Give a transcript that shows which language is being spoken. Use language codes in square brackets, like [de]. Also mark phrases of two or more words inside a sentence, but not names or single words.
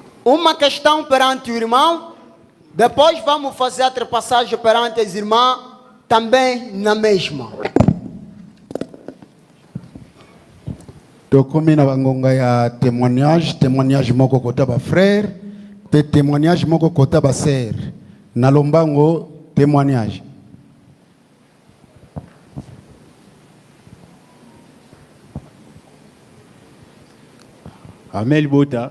[pt] uma questão perante o irmão, depois vamos fazer a ultrapassagem perante as irmãs, também na mesma. [ln] Tokomi na bangonga ya témoignage moko kota ba frère, pe témoignage moko kota ba sœur. Na lombango témoignage. Amel Bota.